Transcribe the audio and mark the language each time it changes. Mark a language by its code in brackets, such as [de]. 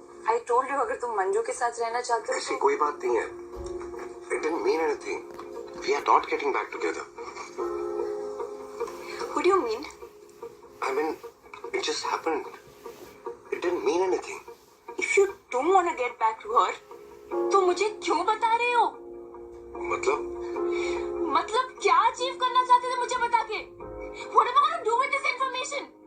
[en] I told you, [hi] अगर तुम मंजू के साथ रहना चाहते हो ऐसी कोई बात नहीं है। [en] It didn't mean anything. We are not getting back together. What do you mean? I mean, it just happened. It didn't mean anything. If you don't want to get back to her, [hi] तो मुझे क्यों बता रहे हो? मतलब क्या achieve करना चाहते थे मुझे बता के? [en] What am I going to do with this information?